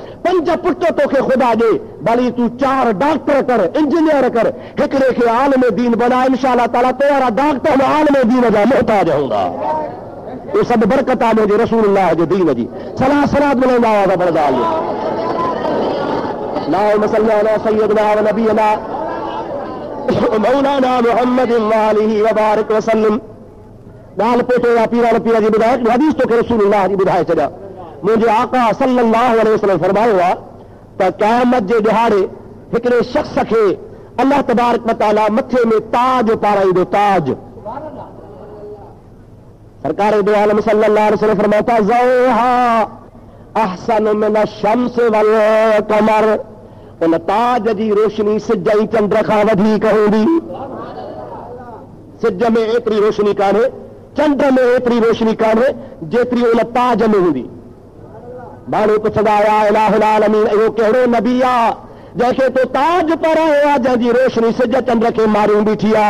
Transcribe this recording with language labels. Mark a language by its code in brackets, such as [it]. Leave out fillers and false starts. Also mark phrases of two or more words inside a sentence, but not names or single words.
[sd] 5 पुट तोखे ख़ुदा ॾे, भली तूं 4 डॉक्टर कर, इंजीनियर कर, हिकिड़े खे आलिम दीन बनाए, इंशाअल्लाह ताला तोरा डॉक्टर आलिम दीन जा मोहताज हूंदा। इहो सभु बरकत आहे मुंहिंजे रसूलुल्लाह जे दीन जी। सलाह सलाद मिलंदा हुआ पढ़ंदा। [ar] اللهم صل على سيدنا ونبينا مولانا محمد وآله وبارك وسلم [sd] ॻाल्हि पोइ या पीरा पीरा जी ॿुधाए हदीस तोखे रसूलुल्लाह जी ॿुधाए छॾिया। मुंहिंजे आका [ar] صلى الله عليه وسلم [sd] फरमायो आहे त क़यामत जे ॾिहाड़े हिकिड़े शख़्स खे [ar] الله تبارك وتعالى [sd] मथे में ताज पाराईंदो। [ar] ताज सरकार दो आलम صلى الله عليه وسلم फरमाता ضوءها أحسن من الشمس والقمر. [sd] उन ताज जी रोशनी सिज ऐं चंड खां वधीक हूंदी। सिज में एतिरी रोशनी कान्हे, चंड में एतिरी रोशनी कान्हे जेतिरी उन ताज में हूंदी। माण्हू पुछंदा [ar] يا إله العالمين [sd] इहो कहिड़ो नबी आहे जंहिंखे तो ताज पारायो आहे जंहिंजी रोशनी सिज चंड खे मारियूं बीठी आहे।